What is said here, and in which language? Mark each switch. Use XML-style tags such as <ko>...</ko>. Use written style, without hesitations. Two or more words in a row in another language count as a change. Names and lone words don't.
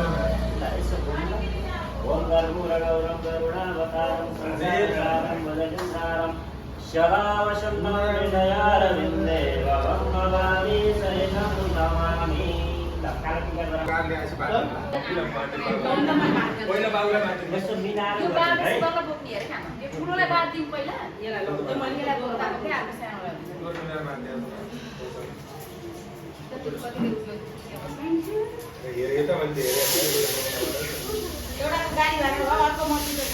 <sa>ओम गरुडं गरुडावतारं संसारं वदजसारं सदा वसन्तं हृदयारविन्दे भवं भवानी सहितं नमामि</sa> <ne>पहिला बाबुलाई माथि यस्तो मिलाएर यो गर्नु है बाबा बोक्ने हेर खानु यो ठुलोलाई बात दिउँ पहिला यसलाई ल त्यो मन्दिरलाई बोलाएको थिएँ आफ्नो सानोलाई एउटा गाडी भाडा भयो अर्को मन्दिर छ</ne>